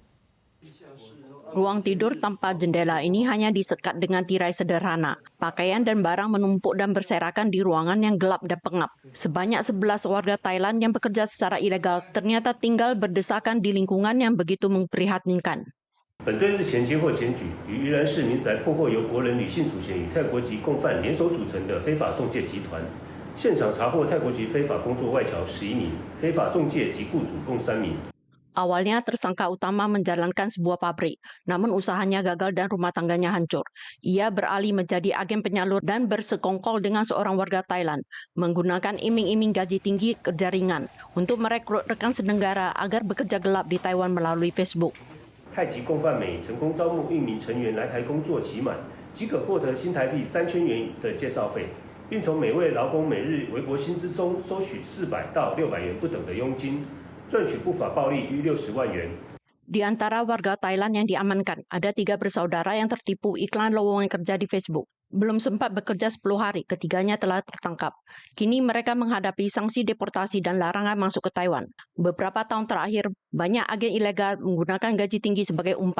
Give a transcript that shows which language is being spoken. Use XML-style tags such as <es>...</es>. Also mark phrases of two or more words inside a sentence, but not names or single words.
<id>Ruang tidur tanpa jendela ini hanya disekat dengan tirai sederhana. Pakaian dan barang menumpuk dan berserakan di ruangan yang gelap dan pengap. Sebanyak 11 warga Thailand yang bekerja secara ilegal ternyata tinggal berdesakan di lingkungan yang begitu memprihatinkan.</id> <zh>本队日前接获检举，于宜兰市民宅破获由国人女性主嫌与泰国籍共犯联手组成的非法中介集团。现场查获泰国籍非法工作外侨11名，非法中介及雇主共3名。</zh> <id>Awalnya tersangka utama menjalankan sebuah pabrik, namun usahanya gagal dan rumah tangganya hancur. Ia beralih menjadi agen penyalur dan bersekongkol dengan seorang warga Thailand, menggunakan iming-iming gaji tinggi kerja ringan untuk merekrut rekan senegara agar bekerja gelap di Taiwan melalui Facebook.</id> <zh>泰籍共犯每成功招募1名成员来台工作期满，即可获得新台币3000元的介绍费，并从每位劳工每日微薄薪资中收取400到600元不等的佣金。赚取不法暴利逾60万元。</zh> <id>Di antara warga Thailand yang diamankan, ada 3 bersaudara yang tertipu iklan lowongan kerja di Facebook. Belum sempat bekerja 10 hari, ketiganya telah tertangkap. Kini mereka menghadapi sanksi deportasi dan larangan masuk ke Taiwan. Beberapa tahun terakhir, banyak agen ilegal menggunakan gaji tinggi sebagai umpan.</id>